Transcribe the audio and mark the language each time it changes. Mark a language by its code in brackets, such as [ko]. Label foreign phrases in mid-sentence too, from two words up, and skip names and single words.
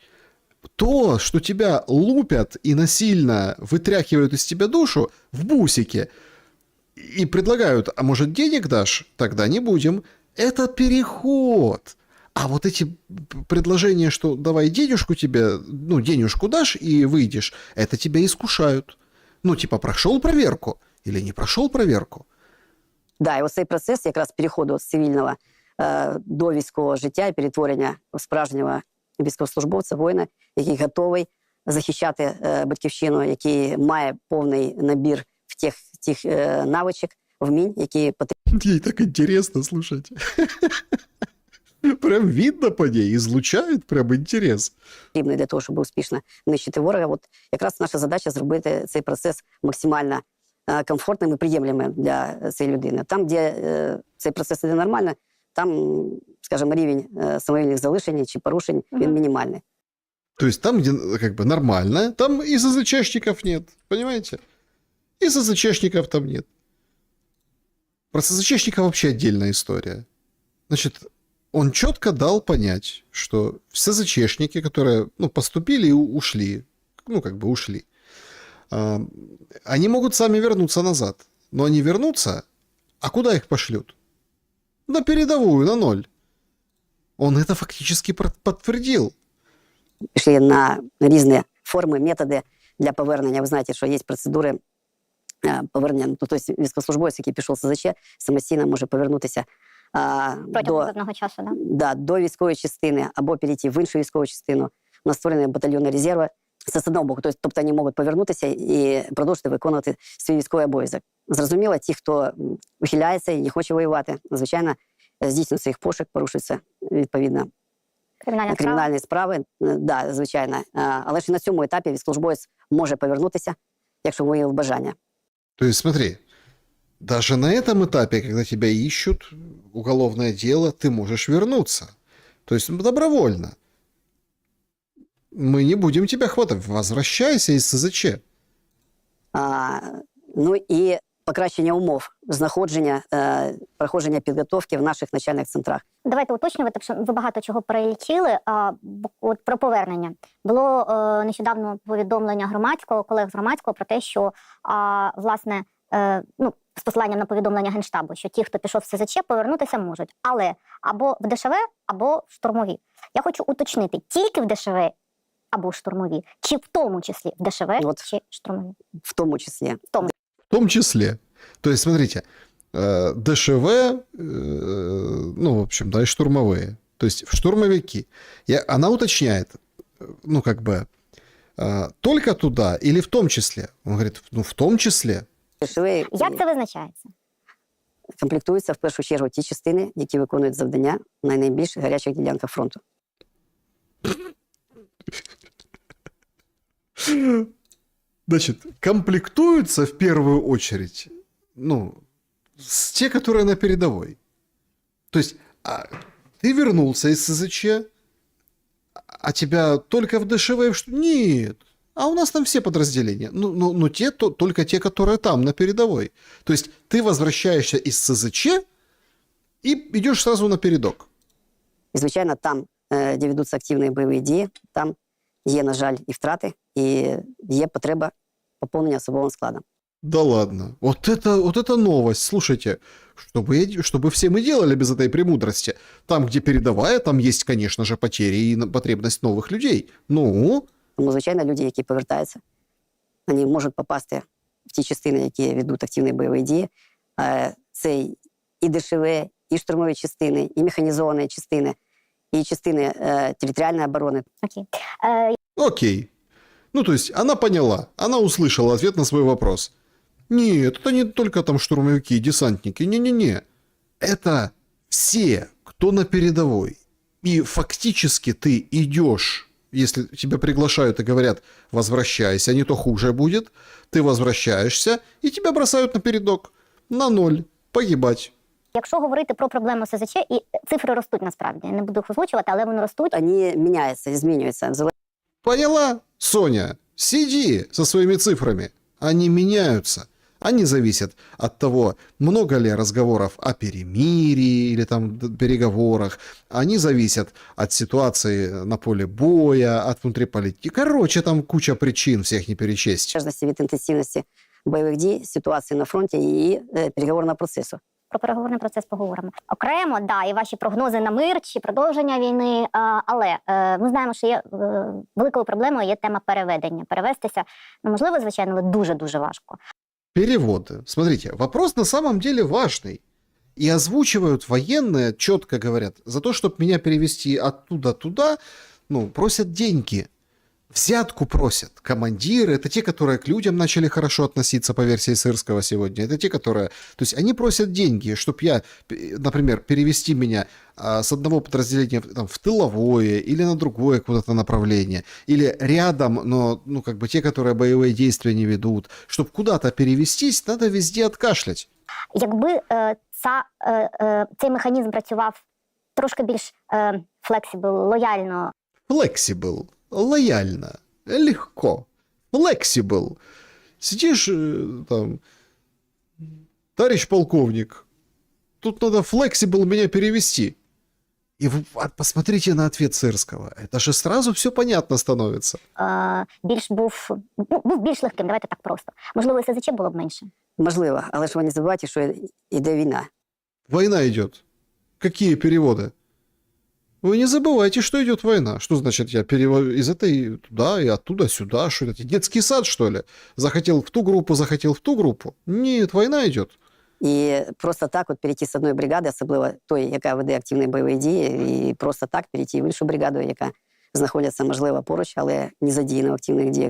[ru] То, что тебя лупят и насильно вытряхивают из тебя душу в бусике и предлагают, а может денег дашь? Тогда не будем. Это переход. А вот эти предложения, что давай денежку тебе, ну, денежку дашь и выйдешь, это тебя искушают. Ну, типа, прошел проверку или не прошел проверку. [uk] Да, і ось цей процес якраз переходу з цивільного до військового життя і перетворення в справжнього військовослужбовця, воїна, який готовий захищати батьківщину, який має повний набір тих навичок, вмінь, які потрібні. [ru] Ей так интересно, слушайте. Прям видно по ней, излучает прям интерес. [uk] Потрібно для того, щоб успішно нищити ворога. От якраз наша задача зробити цей процес максимально комфортним і приємним для цієї людини. Там, де цей процес іде нормально, там, скажімо, рівень самовільних залишень чи порушень, він мінімальний. [ru] То есть там, где как бы нормально, там и СЗЧшников нет, понимаете? И СЗЧшников там нет. Про СЗЧшников вообще отдельная история. Значит, он четко дал понять, что все СЗЧшники, которые, ну, поступили и ушли, ну, как бы ушли, они могут сами вернуться назад. Но они вернутся, а куда их пошлют? На передовую, на ноль. Он это фактически подтвердил. [uk] Пішли на різні форми, методи для повернення. Ви знаєте, що є процедури повернення. Ну, тобто військовослужбовець, який пішов з СЗЧ, самостійно може повернутися Протягом певного часу, да? Да, до військової частини або перейти в іншу військову частину. У нас створений батальйони резерву. Це з одного боку. Тобто вони можуть повернутися і продовжити виконувати свій військовий обов'язок. Зрозуміло, ті, хто ухиляється і не хоче воювати, звичайно, здійснюється їх пошук, порушується відповідно кримінальні справи. Да, звичайно. Але ж і на цьому етапі військовослужбовець може повернутися, якщо виявив бажання. [ru] То есть, смотри, даже на этом этапе, когда тебя ищут, уголовное дело, ты можешь вернуться. То есть добровольно. Мы не будем тебя хватать. Возвращайся из СЗЧ. [uk] Ну і покращення умов знаходження, проходження підготовки в наших навчальних центрах. Давайте уточнювати, що ви багато чого перелічили. От про повернення. Було нещодавно повідомлення громадського, колег з громадського про те, що, власне, ну, з посиланням на повідомлення Генштабу, що ті, хто пішов в СЗЧ, повернутися можуть. Але або в ДШВ, або в штурмові. Я хочу уточнити, тільки в ДШВ або в штурмові, чи в тому числі в ДШВ, чи штурмові? В тому числі. [ru] В том числе. То есть, смотрите, ДШВ, ну, в общем, да, и штурмовые. То есть, в штурмовики. Она уточняет, ну, как бы, только туда или в том числе? Он говорит, ну, в том числе. [uk] Як це визначається? Комплектуються в першу чергу ті частини, які виконують завдання на найбільш гарячих ділянках фронту. [ru] Значит, комплектуются в первую очередь, ну, те, которые на передовой. То есть, ты вернулся из СЗЧ, а тебя только в ДШВ и в что? Нет. А у нас там все подразделения. Ну только те, которые там, на передовой. То есть, ты возвращаешься из СЗЧ и идешь сразу на передок. [uk] І, звичайно, там, де ведуться активні бойові дії, там є, на жаль, і втрати, і є потреба поповнення особовим складом. [ru] Да ладно. Вот это новость. Слушайте, чтобы все мы делали без этой премудрости. Там, где передовая, там есть, конечно же, потери и потребность новых людей. Ну? [uk] Тому, звичайно, люди, які повертаються, вони можуть попасти в ті частини, які ведуть активні бойові дії. Це і ДШВ, і штурмові частини, і механізовані частини, [ru] и частины территориальной обороны. Окей. Окей. Ну, то есть она поняла, она услышала ответ на свой вопрос. Нет, это не только там штурмовики и десантники, не-не-не. Это все, кто на передовой. И фактически ты идешь, если тебя приглашают и говорят, возвращайся, не то хуже будет, ты возвращаешься, и тебя бросают на передок, на ноль, погибать. [uk] Якщо говорити про проблему СЗЧ, і цифри ростуть насправді, я не буду їх озвучувати, але вони ростуть. Вони міняються, змінюються. [ru] Поняла, Соня? Сиди со своими цифрами. Они меняются. Они зависят от того, много ли разговоров о перемирии или там переговорах. Они зависят от ситуации на поле боя, от внутриполитики. Короче, там куча причин, всех не перечесть. [uk] В залежності від інтенсивності бойових дій, ситуації на фронті і переговорного процесу. Про переговорний процес поговоримо. Окремо, да, і ваші прогнози на мир чи продовження війни, але ми знаємо, що є великою проблемою є тема переведення. Перевестися, ну, можливо, звичайно, але дуже-дуже важко. [ru] Переводы. Смотрите, вопрос на самом деле важный. И озвучивают военные, четко говорят, за то, чтобы меня перевести оттуда туда, ну, просят деньги. Взятку просят. Командиры, это те, которые к людям начали хорошо относиться по версии Сырского сегодня. Это те, которые... То есть они просят деньги, чтобы я, например, перевести меня с одного подразделения там, в тыловое или на другое куда-то направление. Или рядом, но ну, как бы те, которые боевые действия не ведут. Чтобы куда-то перевестись, надо везде откашлять. [uk] Якби цей механізм працював трошки більш flexible, лояльно. [ru] Flexible. Лояльно, легко, flexible. Сидишь там, товарищ полковник, тут надо flexible меня перевести. И вы посмотрите на ответ Сырского. Это же сразу все понятно становится. [uk] Був більш легким, давайте так просто. Можливо, СЗЧ було б менше. Можливо, але ж ви не забувайте, що йде війна. [ru] Война идет. Какие переводы? Вы не забывайте, что идет война. Что значит я из этой туда и оттуда сюда? Что это? Детский сад, что ли? Захотел в ту группу, захотел в ту группу? Нет, война идет. [uk] І просто так от перейти з одної бригади, особливо той, яка веде активні бойові дії, і просто так перейти в іншу бригаду, яка знаходиться, можливо, поруч, але не задіяна в активних діях.